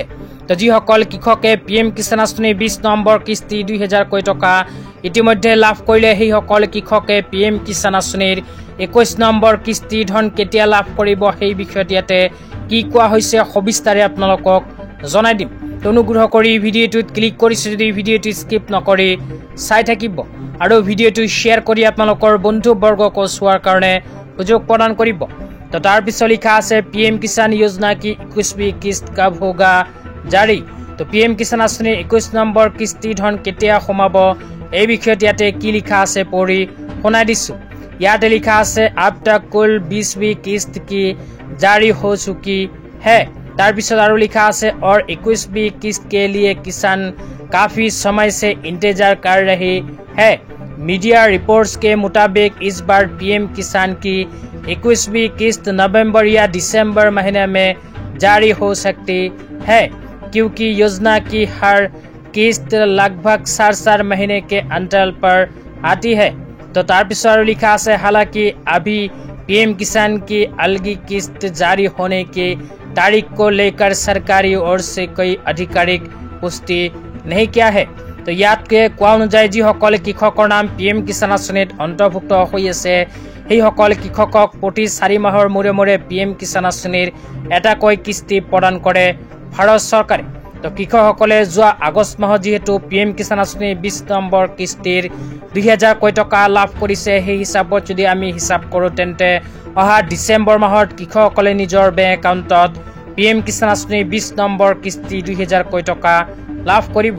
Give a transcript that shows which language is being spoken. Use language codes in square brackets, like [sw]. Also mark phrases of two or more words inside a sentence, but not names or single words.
[as] তো যিসকল কৃষকে PM কিষাণ আঁচনিৰ 20 নম্বৰ কিস্তি 2000 কোটি টকা ইতিমধ্যে লাভ কৰিলে, সেইসকল কৃষকে PM কিষাণ আঁচনিৰ 21 নম্বৰ কিস্তি ধন কেতিয়া লাভ কৰিব সেই বিষয়ত ইয়াতে কি কোৱা হৈছে সবিস্তাৰে আপোনালোকক জনাই দিম। অনুগ্ৰহ কৰি ভিডিঅ'টোত ক্লিক কৰিছে যদি ভিডিঅ'টো স্কিপ নকৰি চাই থাকিব আৰু ভিডিঅ'টো শ্বেয়াৰ কৰি আপোনালোকৰ বন্ধুবৰ্গক চোৱাৰ কাৰণে সুযোগ প্ৰদান কৰিব। তো তাৰপিছত লিখা আছে [hi] PM किसान योजना की 21वीं किस्त कब होगा জাৰি। [as] তো PM কিষাণ আঁচনিৰ 21 নম্বৰ কিস্তি ধন কেতিয়া সোমাব এই বিষয়ত ইয়াতে কি লিখা আছে পঢ়ি শুনাই দিছো। ইয়াতে লিখা আছে [hi] अब तक कुल 20वीं किस्त की जारी हो चुकी है। [as] তাৰপিছত আৰু লিখা আছে [hi] और 21वीं किस्त के लिए किसान काफी समय से इंतजार कर रहे हैं। मीडिया रिपोर्ट्स के मुताबिक इस बार PM किसान की 21वीं किस्त नवंबर या दिसंबर महीने में जारी हो सकती है, क्योंकि योजना की हर किस्त लगभग 4 महीने के अंतराल पर आती है। तो तारपिछर लिखा है हालांकि अभी PM किसान की अलगी किस्त जारी होने की तारीख को लेकर सरकारी ओर से कोई आधिकारिक पुष्टि नहीं किया है। [as] तो ইয়াতকে কোৱা অনুযায়ী যিসকল কৃষকৰ নাম PM কিষাণ আঁচনিত অন্তৰ্ভুক্ত হৈ আছে সেইসকল কৃষকক প্ৰতি 4 মাহৰ মূৰে মূৰে PM কিষাণ আঁচনিৰ এটাকৈ কিস্তি প্ৰদান কৰে ভাৰত চৰকাৰে। তো কৃষকসকলে যোৱা আগষ্ট মাহত যিহেতু PM কিষাণ আঁচনিৰ 20 নম্বৰ কিস্তিৰ 2000 কোটি টকা লাভ কৰিছে, সেই হিচাপত যদি আমি হিচাপ কৰোঁ তেন্তে অহা ডিচেম্বৰ মাহত কৃষকসকলে নিজৰ [en] bank account [as] PM কিষাণ আঁচনিৰ 20 নম্বৰ কিস্তি 2000 কোটি টকা লাভ কৰিব।